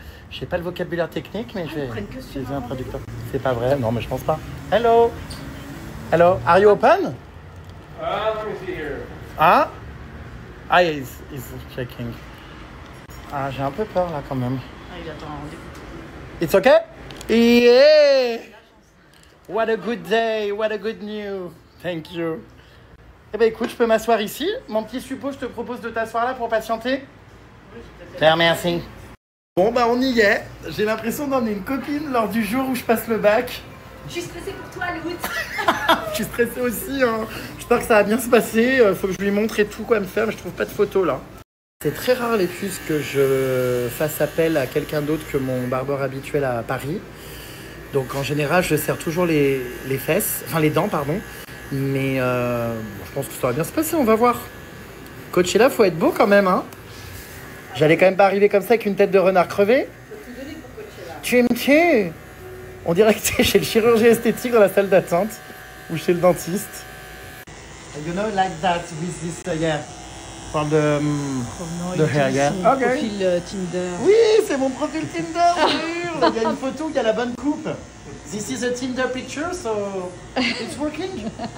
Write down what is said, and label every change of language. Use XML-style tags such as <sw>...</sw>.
<fr>Je sais pas le vocabulaire technique, mais je vais utiliser un traducteur. C'est pas vrai? Non, mais je pense pas.</fr> <en>Hello? Hello? Are you open? Let me see here. Ah? Ah, yeah, he's checking.</en> <fr>Ah, j'ai un peu peur là quand même. Ah, il attend un rendez-vous.</fr> <en>It's okay? Yeah! What a good day, what a good news. Thank you.</en> <fr>Eh ben écoute, je peux m'asseoir ici. Mon petit suppôt, je te propose de t'asseoir là pour patienter. Merci. Bon bah on y est. J'ai l'impression d'emmener une copine lors du jour où je passe le bac. Je suis stressée pour toi, Lout. Je suis stressée aussi, hein. J'espère que ça va bien se passer. Faut que je lui montre et tout quoi me faire, mais je trouve pas de photos là. C'est très rare les puces que je fasse appel à quelqu'un d'autre que mon barbeur habituel à Paris. Donc en général, je serre toujours les fesses, enfin les dents, pardon. Mais je pense que ça va bien se passer, on va voir. Coachella, faut être beau quand même, hein. J'allais quand même pas arriver comme ça avec une tête de renard crevé. Tu me tues. On dirait que t'es chez le chirurgien esthétique dans la salle d'attente ou chez le dentiste.</fr> <en>You know, like that with this, yeah, for the hair, yeah.</en> <fr>Son profil Tinder. Oui, c'est mon profil Tinder, sûr. Il y a une photo qui a la bonne coupe.</fr> <en>This is a Tinder picture, so it's working.</en>